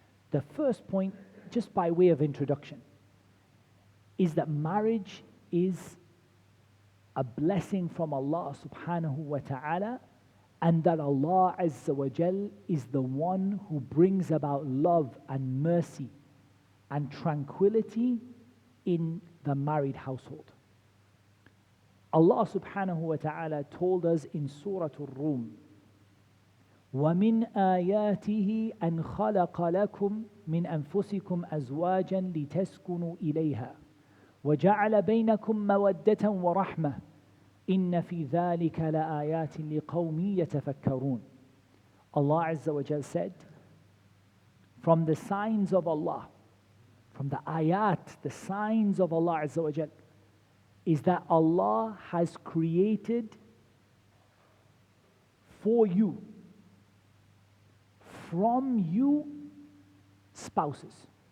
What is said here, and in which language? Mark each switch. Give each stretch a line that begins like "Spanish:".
English: The first point, just by way of introduction, is that marriage is a blessing from Allah subhanahu wa ta'ala, and that Allah Azza wa Jal is the one who brings about love and mercy and tranquility in the married household. Allah subhanahu wa ta'ala told us in Surah Ar-Rum,
Arabic: وَمِنْ آيَاتِهِ أَنْ خَلَقَ لَكُمْ مِنْ أَنفُسِكُمْ أَزْوَاجًا لِتَسْكُنُوا إِلَيْهَا وَجَعَلَ بَيْنَكُمْ مَوَدَّةً وَرَحْمَةً إِنَّ فِي ذَلِكَ لَآيَاتٍ لِقَوْمٍ يَتَفَكَّرُونَ.
English: Allah Azza wa Jal said, from the signs of Allah, from the ayat, the signs of Allah Azza wa Jal, is that Allah has created for you, from you, spouses.